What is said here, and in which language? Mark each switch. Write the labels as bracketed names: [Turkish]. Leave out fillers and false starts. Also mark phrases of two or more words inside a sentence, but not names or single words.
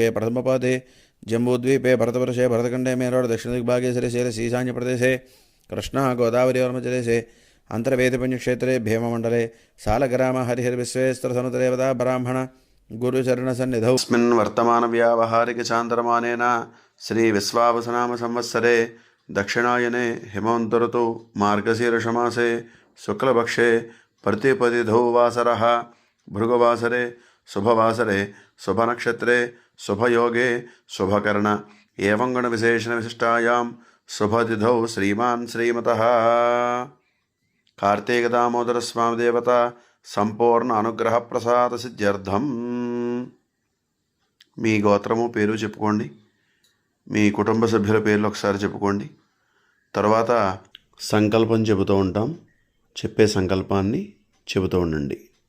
[Sanskrit] ప్రథమపాదే జంబూద్వీపే భరతవర్షే భరతఖండే మేరోడ్ దక్షిణ దిగ్భాగే శ్రీశైలస్ ఈశాన్య ప్రదేశే కృష్ణా గోదావరి వర్మజలేశే అంతర్వేదపుణ్యక్షేత్రే భీమమండలే సాలగ్రామ హరిహరివిశ్వేస్త్రసనుతదేవతా బ్రాహ్మణ గురుచరణసన్నిధౌ స్మిన్ వర్తమాన వ్యావహారిక చాంద్రమానేన శ్రీ విశ్వావసనామ సంవత్సరే दक्षिणायने हिमवन्तऋतौ मार्गशीर्षमासे शुक्लपक्षे प्रतिपदिधौ वासरः भृगुवासरे शुभवासरे शुभनक्षत्रे शुभयोगे शुभकर्ण एवं गुणविशेषणविशिष्टायां शुभतिथौ श्रीमान् श्रीमतः कार्तीकदामोदरस्वामी देवता సంపూర్ణ అనుగ్రహ ప్రసాద సిద్ధ్యర్థం. [Telugu] మీ గోత్రము పేరు చెప్పుకోండి, మీ కుటుంబ సభ్యుల పేర్లు ఒకసారి చెప్పుకోండి. తర్వాత సంకల్పం చెబుతూ ఉంటాం, చెప్పే సంకల్పాన్ని చెబుతూ ఉండండి.